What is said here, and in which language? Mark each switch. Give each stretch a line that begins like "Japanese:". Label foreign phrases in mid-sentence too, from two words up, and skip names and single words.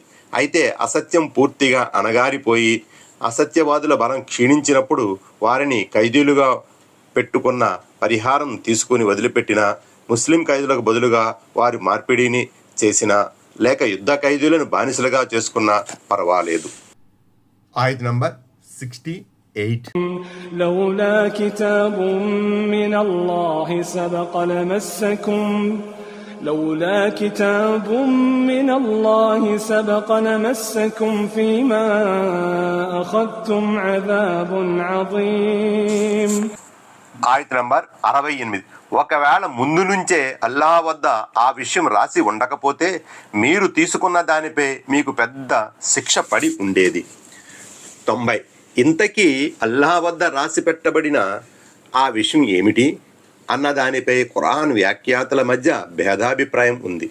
Telugu: అయితే అసత్యం పూర్తిగా అణగారిపోయి అసత్యవాదుల బలం క్షీణించినప్పుడు వారిని ఖైదీలుగా పెట్టుకున్న పరిహారం తీసుకుని వదిలిపెట్టిన, ముస్లిం ఖైదీలకు బదులుగా వారి మార్పిడిని చేసిన, లేక యుద్ధ ఖైదీలను బానిసలుగా చేసుకున్నా పర్వాలేదు. ఆయత్ నంబర్ 68.
Arabic: لولا كتاب من الله سبق لمسكم لولا كتاب من الله سبق لمسكم فيما أخذتم عذاب عظيم.
Telugu: ఆయత్ నంబర్ 68. ఒకవేళ ముందు నుంచే అల్లాహ్ వద్ద ఆ విషయం రాసి ఉండకపోతే మీరు తీసుకున్న దానిపై మీకు పెద్ద శిక్ష పడి ఉండేది. 90. ఇంతకీ అల్లాహ్ వద్ద రాసి పెట్టబడిన ఆ విషయం ఏమిటి అన్న దానిపై ఖురాన్ వ్యాఖ్యాతల మధ్య భేదాభిప్రాయం ఉంది.